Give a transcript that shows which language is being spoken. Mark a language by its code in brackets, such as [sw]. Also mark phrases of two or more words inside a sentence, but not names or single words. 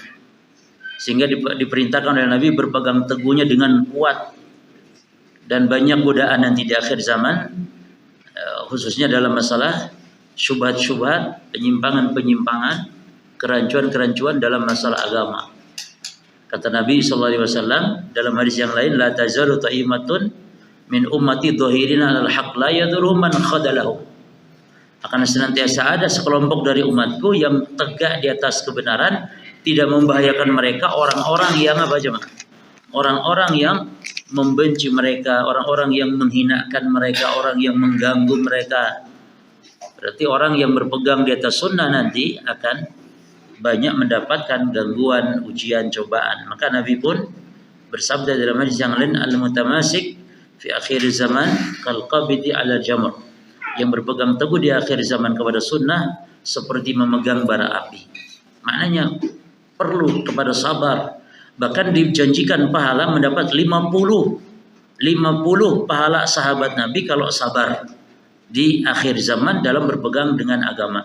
[id] Sehingga diperintahkan oleh Nabi berpegang teguhnya dengan kuat, dan banyak godaan nanti di akhir zaman, khususnya dalam masalah syubhat-syubhat, penyimpangan-penyimpangan, kerancuan-kerancuan dalam masalah agama. Kata Nabi SAW dalam hadis yang lain, [ar] لا تزال طائفة من أمتي ظاهرين على الحق لا يضرهم من خذله. [id] Akan senantiasa ada sekelompok dari umatku yang tegak di atas kebenaran, tidak membahayakan mereka orang-orang yang apa jemaah? Orang-orang yang membenci mereka, orang-orang yang menghinakan mereka, orang yang mengganggu mereka. Berarti orang yang berpegang di atas sunnah nanti akan banyak mendapatkan gangguan, ujian, cobaan. Maka Nabi pun bersabda dalam hadis yang lain, [ar] المتمسك في آخر الزمان كالقابض على الجمر, [id] yang berpegang teguh di akhir zaman kepada sunnah seperti memegang bara api. Maknanya perlu kepada sabar. Bahkan dijanjikan pahala mendapat 50 pahala sahabat Nabi kalau sabar di akhir zaman dalam berpegang dengan agama.